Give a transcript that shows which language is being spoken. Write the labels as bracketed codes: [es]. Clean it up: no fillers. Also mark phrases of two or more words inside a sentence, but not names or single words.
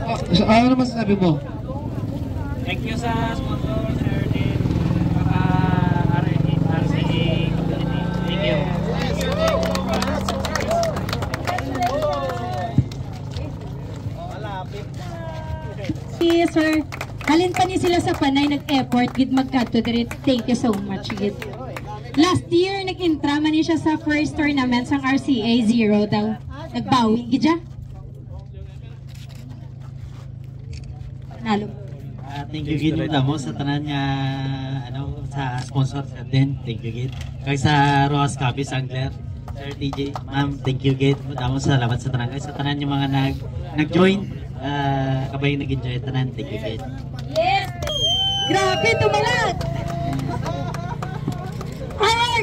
[tl] So, ano naman sasabi mo? [en] Thank you [hil] sa sponsor, Sir Din, [en] RCA community. Thank you. [hil] Sir, halin pa ni sila sa panay nag-effort gid magkadto diri. [en] Thank you so much gid. Last year [hil] nag-intra man ni siya sa [en] first tournament [hil] sang RCA 0 daw. Nagbawi gid siya. Nalo. [en] Thank you [hil] gid mo sa tanan nga ano sa sponsor sa din. [en] Thank you gid. [hil] Kay sa Rojas Cabis Angler, Sir TJ, ma'am, [en] thank you [hil] gid. Damo salamat sa tanan kay sa tanan yung mga nag-join. Kabay nag-enjoy tanan. [en] Thank you [hil] gid. Yes. Grabe tumalag. Ay!